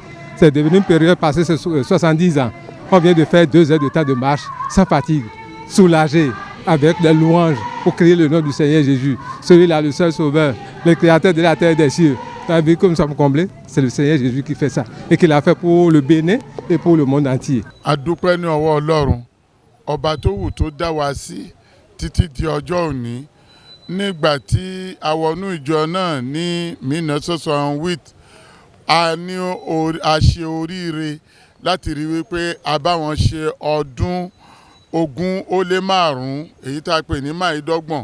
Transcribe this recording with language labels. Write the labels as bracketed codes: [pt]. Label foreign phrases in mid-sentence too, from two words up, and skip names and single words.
[fr] C'est devenu une période passée 70 ans. On vient de faire 2 heures de temps de marche sans fatigue, soulagé, avec des louanges pour crier le nom du Seigneur Jésus. Celui-là, le seul sauveur, le créateur de la terre et des cieux. T'as vu comme nous sommes comblés? C'est le Seigneur Jésus qui fait ça et qui l'a fait pour le Bénin et pour le monde entier. [yo] Adúpẹ́ ní ọwọ́ Ọlọ́run, ọba tó wù tó dá wa sí títí di ọjọ́ òní. Nígbà tí a wọnú ìjọ náà ní 1968, a ṣe oríire láti rí wípé a bá wọn ṣe ọdún 2025 èyí tá a pè ní máìdọ́gbọ̀n.